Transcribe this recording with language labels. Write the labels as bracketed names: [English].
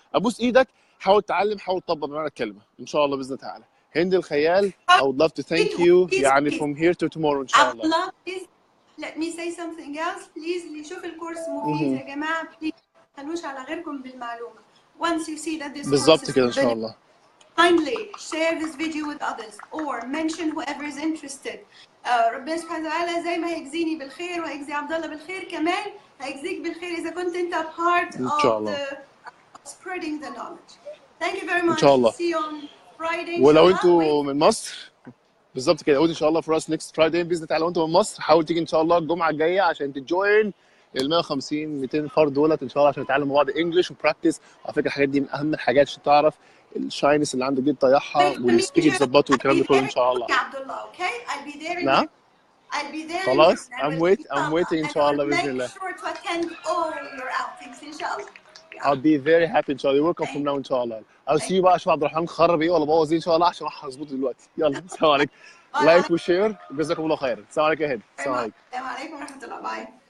[Arabic] ابوس ايدك، حاول تتعلم، حاول تطبق بمعنى الكلمه ان شاء الله باذن الله تعالى. [English] هند الخيال I would love to thank you يعني from here to tomorrow [Arabic] ان شاء الله. [English] عبد الله let me say something else please. [Arabic] اللي يشوف الكورس مفيد يا جماعه please ما تخلوش على غيركم بالمعلومه. [English] Once you see that this [Arabic] بالظبط كده ان شاء الله. [English] Kindly share this video with others or mention whoever is interested. [Arabic] ربنا سبحانه وتعالى زي ما هيجزيني بالخير وهيجزي عبد الله بالخير كمان هيجزيك بالخير إذا كنت أنت [English] part of the spreading the knowledge. Thank you very much. [Arabic] إن شاء الله. [English] See you on Friday. [Arabic] ولو أنتوا من مصر بالظبط كده قول إن شاء الله [English] for us next Friday [Arabic] بإذن الله تعالى. وأنتوا من مصر حاول تيجي إن شاء الله الجمعة الجاية عشان تجوين ال 150 200 فرد دولت إن شاء الله عشان نتعلم مع بعض انجلش وبراكتس. على فكرة الحاجات دي من أهم الحاجات عشان تعرف الشاينس اللي عندك دي تطيحها والسبيكنج تظبطه والكلام ده كله ان شاء الله. [English] Okay, I'll be there. [Arabic] نعم. [English] I'll be there. [Arabic] خلاص. [English] I'm waiting [Arabic] ان شاء الله باذن الله. [English] Make sure to attend all your outings [Arabic] ان شاء الله. [English] I'll be very happy [Arabic] ان شاء الله. [English] You're welcome from now ان شاء الله. I'll see you [Arabic] بقى. اشوف عبد الرحمن خرب ايه ولا بوظ ايه ان شاء الله عشان راح اظبطه دلوقتي. يلا السلام عليكم. لايك وشير جزاكم الله خيرا. السلام عليكم يا هند. السلام عليكم. السلام عليكم ورحمه الله. باي.